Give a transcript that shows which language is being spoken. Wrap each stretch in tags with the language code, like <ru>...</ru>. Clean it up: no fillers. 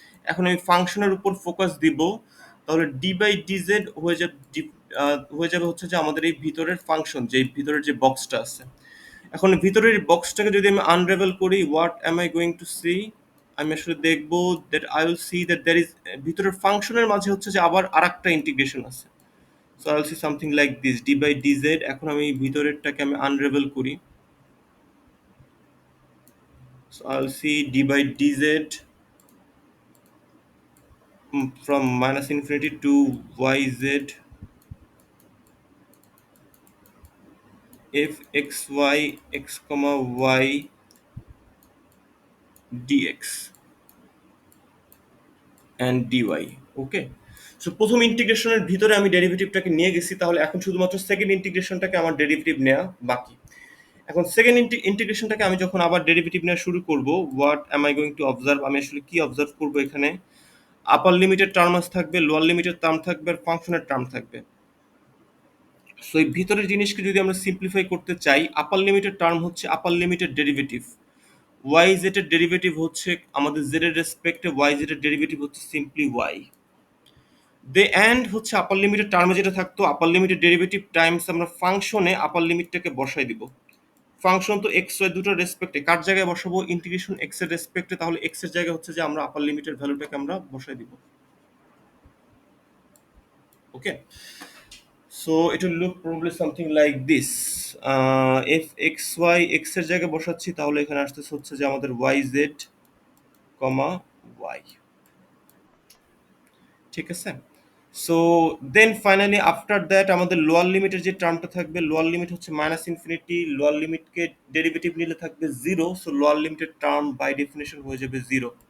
<bn>এখন আমি ফাংশনের উপর ফোকাস দিব, তাহলে ডি বাই ডিজেড হয়ে যাবে হচ্ছে যে আমাদের এই ভিতরের ফাংশন, যে ভিতরের যে বক্সটা আছে। এখন ভিতরের বক্সটাকে যদি আমি আনরেভেল করি,</bn> <en>What am I going to see?</en> <bn>আমি আসলে দেখবো</bn> <en>that I will see that there is,</en> <bn>ভিতরের ফাংশনের মাঝে হচ্ছে যে আবার আরেকটা ইন্টিগ্রেশন আছে।</bn> <en>So I will see something like this, d by dz.</en> <bn>এখন আমি ভিতরেরটাকে আমি আনরেভেল করি,</bn> <en>So I will see d by dz from minus infinity to yz f x y x comma y dx and dy।</en> <bn>Okay, so প্রথম ইন্টিগ্রেশনের ভিতরে আমি ডেরিভেটিভটাকে নিয়ে গেছি, তাহলে এখন শুধুমাত্র সেকেন্ড ইন্টিগ্রেশনটাকে আমার ডেরিভেটিভ নেওয়া বাকি। এখন সেকেন্ড ইন্টিগ্রেশনটাকে আমি যখন আবার ডেরিভেটিভ নেওয়া শুরু করব,</bn> <en>What am I going to observe?</en> <bn>আমি আসলে কি অবজার্ভ করবো এখানে? আপার লিমিটের টার্ম থাকবে, লোয়ার লিমিটের টার্ম থাকবে, আর ফাংশনের টার্ম থাকবে। সো এই ভিতরের জিনিসকে যদি আমরা সিম্পলিফাই করতে চাই, আপার লিমিটের টার্ম হচ্ছে আপার লিমিটের ডেরিভেটিভ, ওয়াই জেড এর ডেরিভেটিভ হচ্ছে আমাদের জেড এর রেসপেক্টে ওয়াই জেড এর ডেরিভেটিভ হচ্ছে সিম্পলি ওয়াই। দে এন্ড হচ্ছে আপার লিমিটের টার্মে যেটা থাকতো, আপার লিমিটের ডেরিভেটিভ টাইমস আমরা ফাংশনে আপার লিমিটটাকে বসাই দিব। ফাংশন তো এক্স ওয়াই দুটোর রেসপেক্টে, কার জায়গায় বসাবো? ইন্টিগ্রেশন এক্স এর রেসপেক্টে, তাহলে এক্স এর জায়গায় হচ্ছে যে আমরা আপার লিমিটের ভ্যালুটাকে আমরা বসাই দিব।</bn> <en>Okay, so it will look probably something like this.</en> <bn>if x y x এর জায়গায় বসাচ্ছি তাহলে এখানে আসতেছে হচ্ছে যে আমাদের y z কমা y। ঠিক আছে, so then finally after that আমাদের লোয়ার লিমিটের যে টার্মটা থাকবে, লোয়ার লিমিট হচ্ছে মাইনাস ইনফিনিটি, লোয়ার লিমিটকে ডেরিভেটিভ নিলে থাকবে জিরো, সো লোয়ার লিমিটের টার্ম বাই ডেফিনেশন হয়ে যাবে জিরো।</bn>